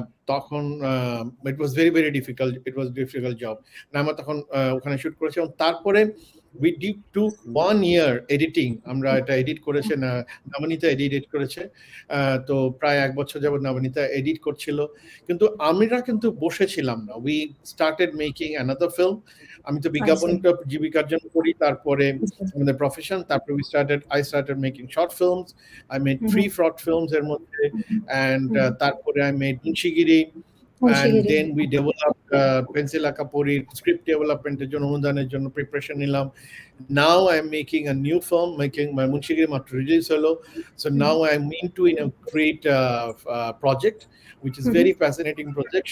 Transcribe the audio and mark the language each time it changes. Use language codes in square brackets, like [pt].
[en] তখন it was very difficult job. [bn] Naima তখন ওখানে শুট করেছে, এবং তারপরে [en] we took 1 year editing, [bn] আমরা এটা এডিট করেছে, নামানিতা এডিট করেছে, তো প্রায় 1 বছর যাবত নামানিতা এডিট করছিল, কিন্তু আমরা কিন্তু বসেছিলাম না। [en] we started making another film. [bn] আমি তো বিজ্ঞাপনটা জীবিকার জন্য করি, তারপরে আমাদের প্রফেশন, তারপরে [en] I started making short films. I made 3 short films [bn] এর মধ্যে, [en] and তারপরে I made Munshigiri, and then we developed pencil akapori script development [bn] এর জন্য, অনুদানের জন্য প্রিপারেশন নিলাম। [en] Now I'm making a new film, making my Munshigiri [bn] মাত্র রিলিজ হলো, [en] so now I'm into a great project which is very fascinating project.